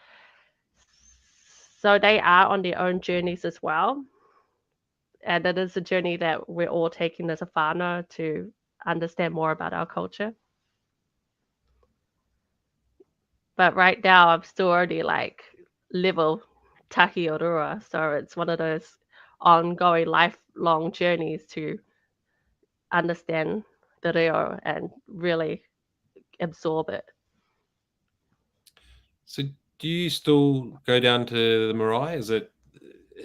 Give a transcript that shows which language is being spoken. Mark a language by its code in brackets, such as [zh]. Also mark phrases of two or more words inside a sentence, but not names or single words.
[en] So they are on their own journeys as well. And it is a journey that we're all taking as a whānau to understand more about our culture. But right now, I'm still already like level [mi] tahi o rua. [en] So it's one of those ongoing lifelong journeys to understand the reo and really absorb it. So do you still go down to the marae?